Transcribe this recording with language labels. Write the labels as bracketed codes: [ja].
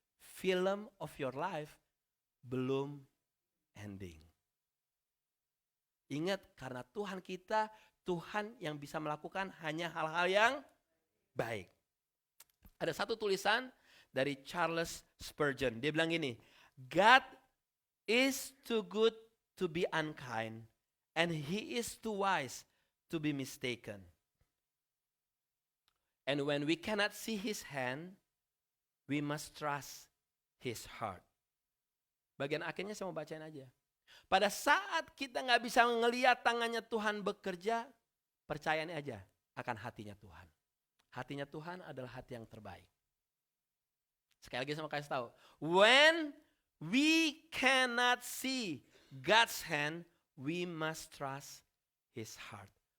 [en] Film of your life belum ending. [id] Ingat, karena Tuhan kita, Tuhan yang bisa melakukan hanya hal-hal yang baik. Ada satu tulisan dari Charles Spurgeon. Dia bilang gini, [en] God is too good to be unkind, and He is too wise to be mistaken. And when we cannot see His hand, we must trust His heart. [id] Bagian akhirnya saya mau bacain aja. Pada saat kita gak bisa ngelihat tangannya Tuhan bekerja, percayaan aja akan hatinya Tuhan. Hatinya Tuhan adalah hati yang terbaik. Sekali lagi saya mau kasih tahu. [en] When we cannot see God's hand, we must trust His heart.